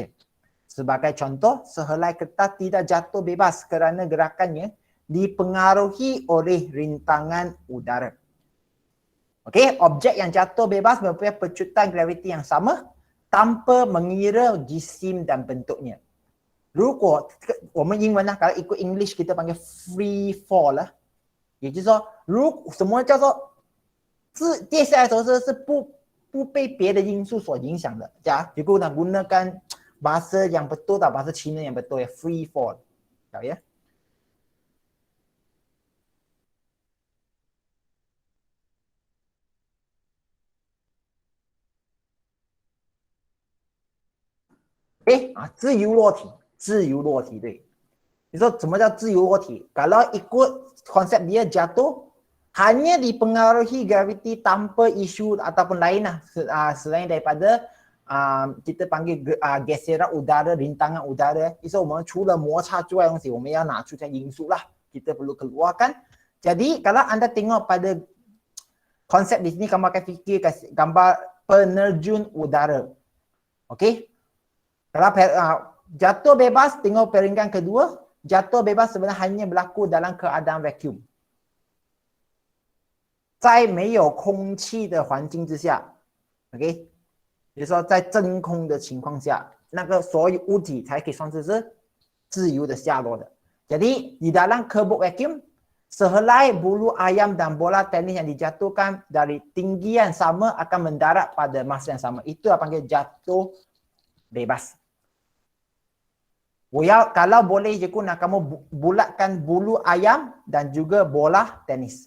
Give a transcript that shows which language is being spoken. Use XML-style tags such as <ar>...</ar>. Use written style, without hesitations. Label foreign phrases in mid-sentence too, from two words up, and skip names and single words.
<ms>Sebagai contoh, sehelai kertas tidak jatuh bebas kerana gerakannya dipengaruhi oleh rintangan udara. Okey, objek yang jatuh bebas mempunyai pecutan graviti yang sama tanpa mengira jisim dan bentuknya.</ms> <zh>如果我们英文呢，</zh> <ms>kalau ikut English kita panggil</ms> <en>free fall</en> <zh>啦，也就是说，什么叫做跌下来的时候是不被别的因素所影响的。</zh> <ms>Cikgu nak gunakan bahasa yang betul tak, bahasa Cina yang betul ya,</ms> <en>free fall.</en> <ms>Tahu ya?</ms> <zh>自由落体. 自由落体，对。你说什么叫自由落体？</zh> <ms>Kalau ikut konsep dia jatuh hanya dipengaruhi graviti tanpa isu ataupun lain lah selain daripada kita panggil geseran udara, rintangan udara. So,</ms> <zh>我们除了摩擦之外的东西，我们要拿出这因素 lah.</zh> <ms>Kita perlu keluarkan. Jadi kalau anda tengok pada konsep di sini, kamu akan fikir gambar penerjun udara. Okey? Kalau jatuh bebas, tengok peringkat kedua. Jatuh bebas sebenarnya hanya berlaku dalam keadaan vacuum.</ms> <zh>在没有空气的环境之下 ，OK， 比如说在真空的情况下，那个所有物体才可以算是自由的下落的。</zh> <ms>Jadi di dalam kabut vacuum, sehelai bulu ayam dan bola tenis yang dijatuhkan dari tinggian sama akan mendarat pada masa yang sama. Itu yang panggil jatuh bebas. Kalau boleh je nak kamu bulatkan bulu ayam dan juga bola tenis.</ms>